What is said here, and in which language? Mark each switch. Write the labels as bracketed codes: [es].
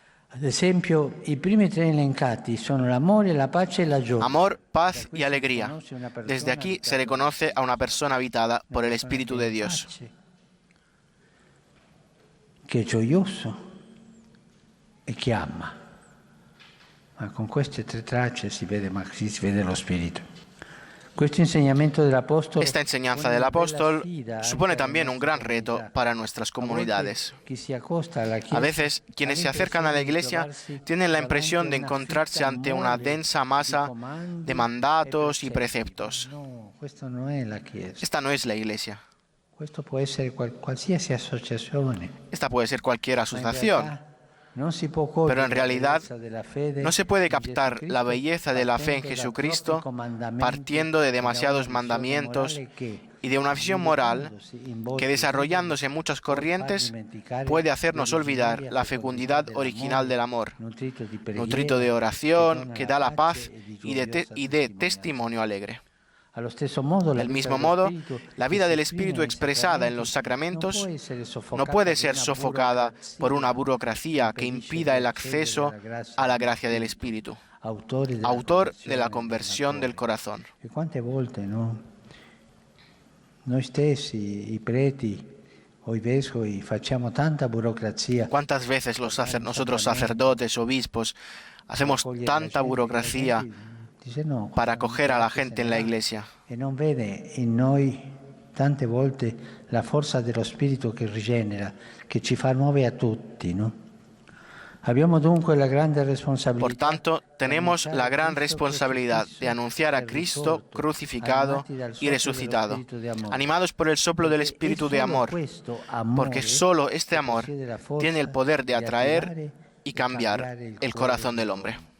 [it] Ad esempio, i primi tre elencati sono l'amore, la pace e la gioia. [es] Amor, paz y alegría. Desde aquí se reconoce a una persona habitada por el Espíritu de Dios. [it] Che è gioioso e che ama. Ma con queste tre tracce si vede lo Spirito. Questo insegnamento dell'Apostolo, [es] Esta enseñanza del apóstol supone también un gran reto para nuestras comunidades. A veces, quienes se acercan a la Iglesia tienen la impresión de encontrarse ante una densa masa de mandatos y preceptos. Esta no es la Iglesia. [it] Questo può essere qualsiasi associazione. [es] Esta puede ser cualquier asociación. Pero en realidad no se puede captar la belleza de la fe en Jesucristo partiendo de demasiados mandamientos y de una visión moral que, desarrollándose en muchas corrientes, puede hacernos olvidar la fecundidad original del amor, nutrito de oración, que da la paz y de testimonio alegre. Del mismo modo, la vida del Espíritu expresada en los sacramentos no puede ser sofocada por una burocracia que impida el acceso a la gracia del Espíritu, autor de la conversión del corazón. [it] Quante volte noi stessi, i preti o i vescovi, facciamo tanta burocrazia. [es] ¿Cuántas veces nosotros sacerdotes, obispos, hacemos tanta burocracia para acoger a la gente en la Iglesia? [it] E non vede in noi tante volte la forza dello Spirito che rigenera, che ci fa nuovi a tutti, no? Abbiamo dunque la grande responsabilità. [es] Por tanto, tenemos la gran responsabilidad de anunciar a Cristo crucificado y resucitado, animados por el soplo del Espíritu de amor, porque solo este amor tiene el poder de atraer y cambiar el corazón del hombre.